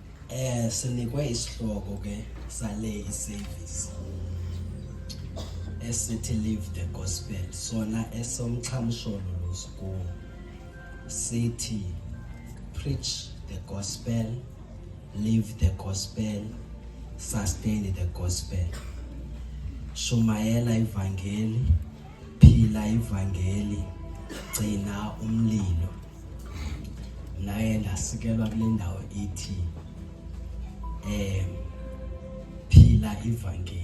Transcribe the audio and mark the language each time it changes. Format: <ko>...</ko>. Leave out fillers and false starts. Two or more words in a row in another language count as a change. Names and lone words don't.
<xh>Sinikwe isihloko ke sale iservice esithi</xh> <en>live the gospel.</en> <xh>Sona esomxhamsholo losiko sithi</xh> <en>preach the gospel, live the gospel, sustain the gospel.</en> <xh>Shumayela ivangeli, phila ivangeli, gcina umlilo. Naye ndasikelwa kule ndawo ithi phila ivangeli.</xh>